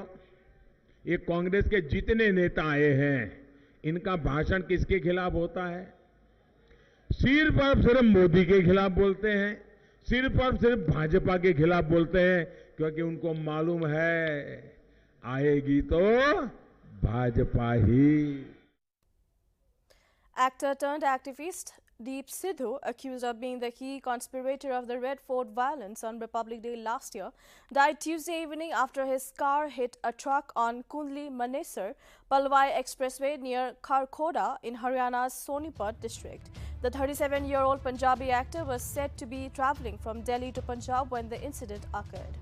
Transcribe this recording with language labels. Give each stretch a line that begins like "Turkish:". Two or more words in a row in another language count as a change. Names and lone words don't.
Hindi: ये कांग्रेस के जितने नेता आए हैं, इनका भाषण किसके खिलाफ होता है? सिर्फ और सिर्फ मोदी के खिलाफ बोलते हैं, सिर्फ और सिर्फ भाजपा के खिलाफ बोलते हैं, क्योंकि उनको मालूम है आएगी तो भाजपा ही।
English: Actor turned activist Deep Sidhu, accused of being the key conspirator of the Red Fort violence on Republic Day last year, died Tuesday evening after his car hit a truck on Kundli-Manesar Palwai Expressway near Kharkhoda in Haryana's Sonipat district. The 37-year-old Punjabi actor was said to be travelling from Delhi to Punjab when the incident occurred.